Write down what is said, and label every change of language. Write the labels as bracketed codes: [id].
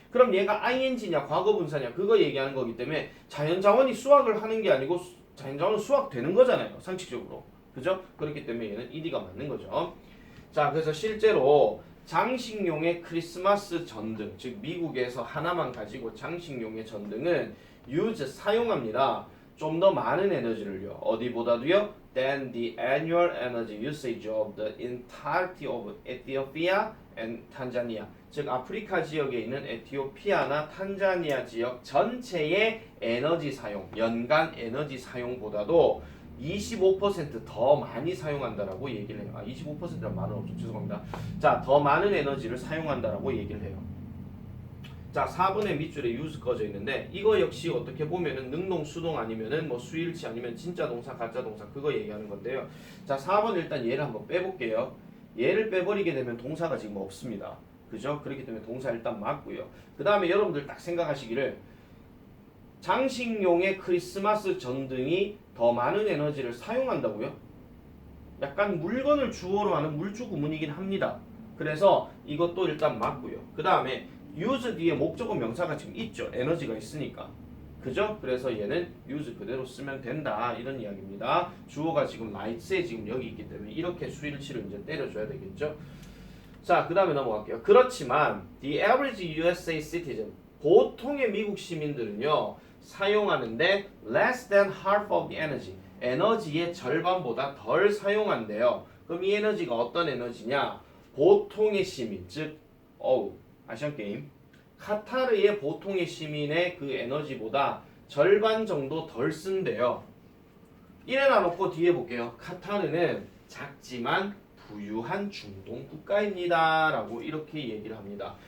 [ko] 그럼 얘가 ing냐 과거분사냐 그거 얘기하는 거기 때문에 자연자원이 수확을 하는 게 아니고 자연자원은 수확되는 거잖아요. 상식적으로. 그죠? 그렇기 때문에 얘는 ed가 맞는 거죠. 자 그래서 실제로 장식용의 크리스마스 전등 즉 미국에서 하나만 가지고 장식용의 전등은 use 사용합니다. 좀 더 많은 에너지를요. 어디보다도요? [en] than the annual energy usage of the entirety of Ethiopia and Tanzania. [ko] 즉 아프리카 지역에 있는 에티오피아나 탄자니아 지역 전체의 에너지 사용, 연간 에너지 사용보다도 25%더 많이 사용한다라고 얘기를 해요. 25%란 말은 없죠. 죄송합니다. 자, 더 많은 에너지를 사용한다라고 얘기를 해요. 자, 4번의 밑줄에 use 꺼져 있는데 이거 역시 어떻게 보면은 능동, 수동 아니면은 뭐 수일치 아니면 진짜 동사, 가짜 동사 그거 얘기하는 건데요. 자, 4번 일단 얘를 한번 빼볼게요. 얘를 빼버리게 되면 동사가 지금 없습니다. 그죠? 그렇기 때문에 동사 일단 맞고요. 그 다음에 여러분들 딱 생각하시기를 장식용의 크리스마스 전등이 더 많은 에너지를 사용한다고요? 약간 물건을 주어로 하는 물주 구문이긴 합니다. 그래서 이것도 일단 맞고요. 그 다음에 use 뒤에 목적어 명사가 지금 있죠. 에너지가 있으니까. 그죠? 그래서 얘는 use 그대로 쓰면 된다. 이런 이야기입니다. 주어가 지금 lights에 지금 여기 있기 때문에 이렇게 수일치를 이제 때려줘야 되겠죠. 자, 그 다음에 넘어갈게요. 그렇지만 [en] the average USA citizen [ko] 보통의 미국 시민들은요 사용하는데 [en] less than half of the energy [ko] 에너지의 절반보다 덜 사용한대요. 그럼 이 에너지가 어떤 에너지냐? 보통의 시민 즉 아시안게임 카타르의 보통의 시민의 그 에너지보다 절반 정도 덜 쓴대요. 이래 놔놓고 뒤에 볼게요. 카타르는 작지만 부유한 중동 국가입니다 라고 이렇게 얘기를 합니다.